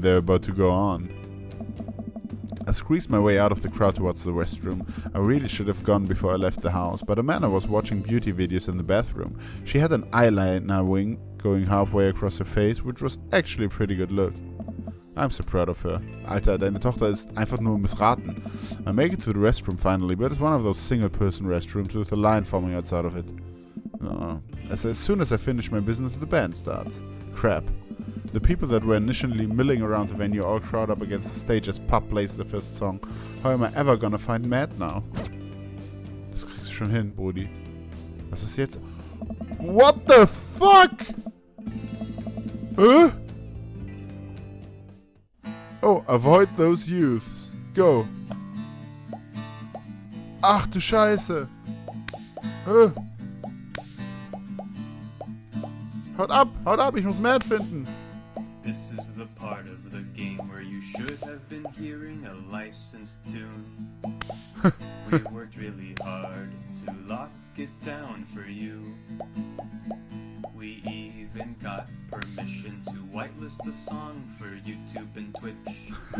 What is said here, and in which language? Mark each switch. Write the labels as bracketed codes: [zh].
[en] They're about to go on. I squeezed my way out of the crowd towards the restroom. I really should have gone before I left the house, but Amanda was watching beauty videos in the bathroom. She had an eyeliner wing going halfway across her face, which was actually a pretty good look. I'm so proud of her. [de] Alter, deine Tochter ist einfach nur missraten. [en] I make it to the restroom finally, but it's one of those single-person restrooms with a line forming outside of it. As soon as I finish my business, the band starts. Crap. The people that were initially milling around the venue all crowd up against the stage as Pop plays the first song. How am I ever gonna find Matt now? [de] Das kriegst du schon hin, Brudi. Was ist jetzt? [en] What the fuck? Oh, avoid those youths. Go. [de] Ach du Scheiße. Haut ab, ich muss Matt finden. [en] This is the part of the game where you should have been hearing a licensed tune. We worked really hard to lock it down for you. We even got permission to whitelist the song for YouTube and Twitch.